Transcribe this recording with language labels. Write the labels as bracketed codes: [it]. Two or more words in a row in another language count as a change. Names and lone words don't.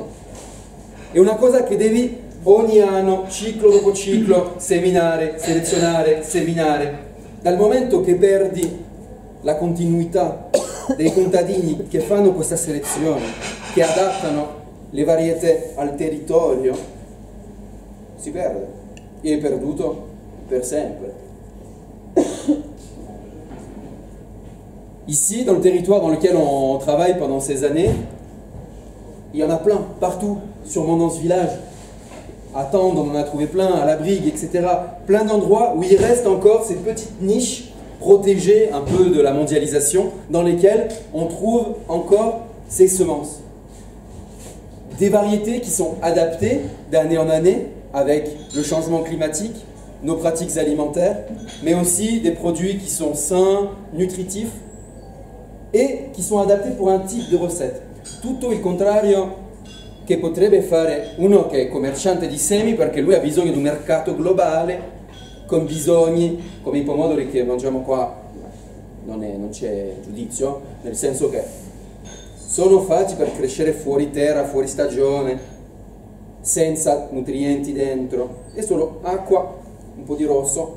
[it] È una cosa che devi ogni anno, ciclo dopo ciclo, seminare, selezionare, seminare. Dal momento che perdi la continuità dei contadini che fanno questa selezione, che adattano le varietà al territorio, si perde. E è perduto per sempre. [fr] Ici, dans le territoire dans lequel on travaille pendant ces années, il y en a plein, partout, sûrement dans ce village. À Tende, on en a trouvé plein, à la Brigue, etc. Plein d'endroits où il reste encore ces petites niches protégées un peu de la mondialisation, dans lesquelles on trouve encore ces semences. Des variétés qui sont adaptées d'année en année avec le changement climatique, nos pratiques alimentaires, mais aussi des produits qui sont sains, nutritifs, [it] e che sono adatti per un tipo di ricetta. Tutto il contrario che potrebbe fare uno che è commerciante di semi, perché lui ha bisogno di un mercato globale con bisogni come i pomodori che mangiamo qua. Non c'è giudizio, nel senso che sono fatti per crescere fuori terra, fuori stagione, senza nutrienti dentro, è solo acqua, un po' di rosso.